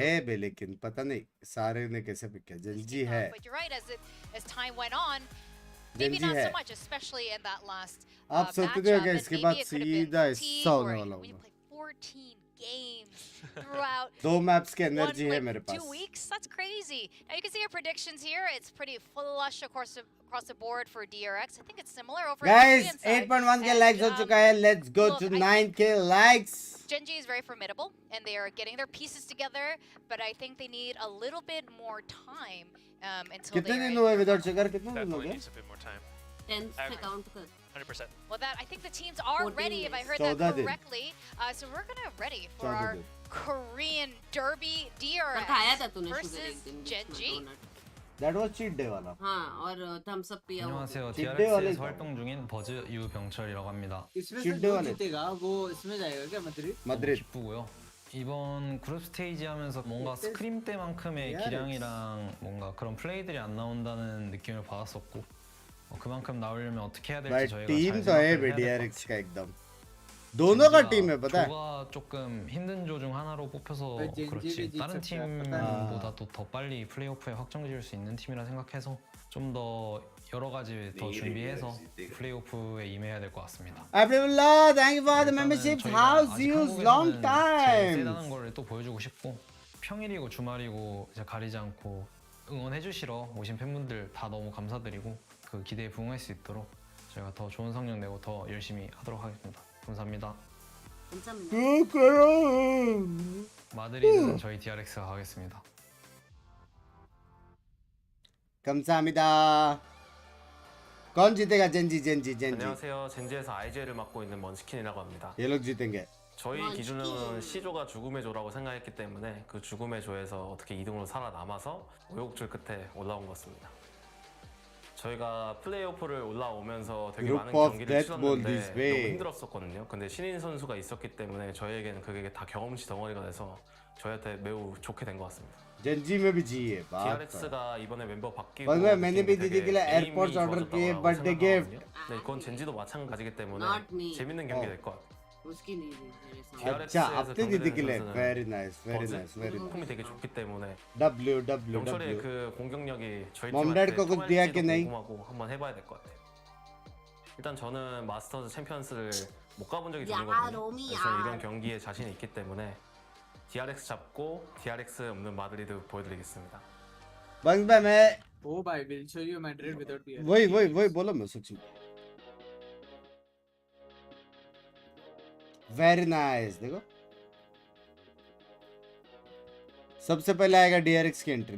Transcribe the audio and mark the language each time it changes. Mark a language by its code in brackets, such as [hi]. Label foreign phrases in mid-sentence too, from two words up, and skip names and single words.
[hi] है बे, लेकिन पता नहीं सारे ने कैसे पिक किया। जंजी है, जंजी है। आप सोचते हो कि इसके बाद सीधा हिस्सा होने वाला होगा। 2 मैप्स की एनर्जी है मेरे पास। [en] 2 weeks, that's crazy. Now you can see our predictions here. It's pretty flush across the board for DRX. I think it's similar over [hi] Guys, 8.1 के likes हो चुका है. [en] Let's go to 9K likes. GENG is very formidable, and they are getting their pieces together. But I think they need a little bit more time until [hi] कितने [en] they [hi] दिन हुए [en] without sugar? [hi] कितने दिन हो [en] Definitely [hi] गए? [en] needs a bit more time. [hi] 10 से काउंट कर। [en] 100%. Well, I think the teams are ready, if I heard that correctly. So we're gonna ready for our Korean Derby DRX versus GENG. That was cheat day वाला. [hi] हाँ, और [en] thumbs up [hi] पिया हुआ। [ko] 안녕하세요. DRX에서 활동 중인 버즈 유병철이라고 합니다. [hi] इसमें से जो जीतेगा वो इसमें जाएगा क्या? [ko] 마드리드. 기쁘고요. 이번 그룹 스테이지 하면서 뭔가 스크림 때만큼의 기량이랑 뭔가 그런 플레이들이 안 나온다는 느낌을 받았었고 그만큼 나오려면 어떻게 해야 될지 저희가 [hi] टीम तो है DRX का एकदम दोनों का टीम है पता है [ko] 조가 조금 힘든 조 중 하나로 뽑혀서 그렇지 다른 팀보다도 더 빨리 플레이오프에 확정지을 수 있는 팀이라 생각해서 좀 더 여러 가지 더 준비해서 플레이오프에 임해야 될 것 같습니다. [en] Abdullah, thank you for the membership. How's you? Long time. [ko] 세다는 걸 또 보여주고 싶고 평일이고 주말이고 이제 가리지 않고 응원해 주시러 오신 팬분들 다 너무 감사드리고 그 기대에 부응할 수 있도록 저희가 더 좋은 성적 내고 더 열심히 하도록 하겠습니다. 감사합니다. 마드리드는 저희 DRX가 가겠습니다. 감사합니다. [hi] कौन जीतेगा? जेंजी. [ko] 안녕하세요. 젠지에서 IGL을 맡고 있는 먼치킨이라고 합니다. [hi] ये लोग जीतेंगे. [ko] 저희 기준은 C조가 죽음의 조라고 생각했기 때문에 그 죽음의 조에서 어떻게 2등으로 살아남아서 우여곡절 끝에 올라온 것 같습니다. 저희가 플레이오프를 올라오면서 되게 많은 경기를 치렀는데 너무 힘들었었거든요. 근데 신인 선수가 있었기 때문에 저희에게는 그게 다 경험치 덩어리가 돼서 저희한테 매우 좋게 된 것 같습니다. [hi] जेंजी में भी जी है [ko] DRX가 이번에 멤버 바뀌고 [hi] मैंने भी दीदी के लिए एयरपोर्ट्स ऑर्डर किए [en] birthday gift. [ko] 네, 그건 젠지도 마찬가지기 때문에 재밌는 경기 될 것 같아요. [hi] अच्छा अपने दीदी के लिए [en] very nice. [ko] 폼이 되게 좋기 때문에 W 병철의 그 공격력이 저희 [en] mom dad [hi] को कुछ दिया कि नहीं? [ko] 궁금하고 한번 해봐야 될 것 같아요. 일단 저는 마스터즈 챔피언스를 못 가본 적이 드물거든요. 그래서 이런 경기에 자신이 있기 때문에 DRX 잡고 DRX 없는 마드리드 보여드리겠습니다. [hi] बस मैं [en] ओ भाई will show you Madrid without DRX. [hi] वही बोला मैं सच में. [en] very nice. [hi] देखो सबसे पहले आएगा DRX की एंट्री.